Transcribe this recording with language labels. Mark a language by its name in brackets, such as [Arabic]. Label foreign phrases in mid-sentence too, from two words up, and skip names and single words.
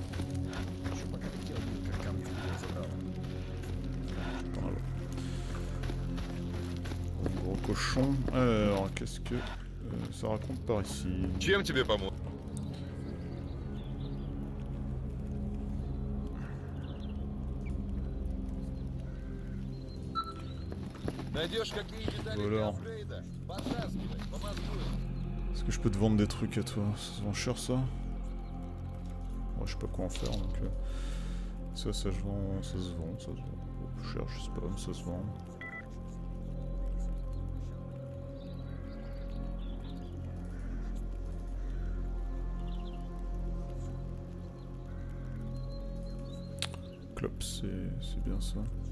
[French] Gros cochon. Alors, qu'est-ce que ça raconte par ici? [Russian] Чем тебе помочь? Найдешь какие детали для апгрейда? Подтаскивай, помозгуй. [French] Est-ce que je peux te vendre des trucs à toi? Ça se vend cher ça? Ouais, je sais pas quoi en faire donc. Ça se vend, ça se vend. Oh, cher, je sais pas, mais ça se vend. Clop, c'est bien ça.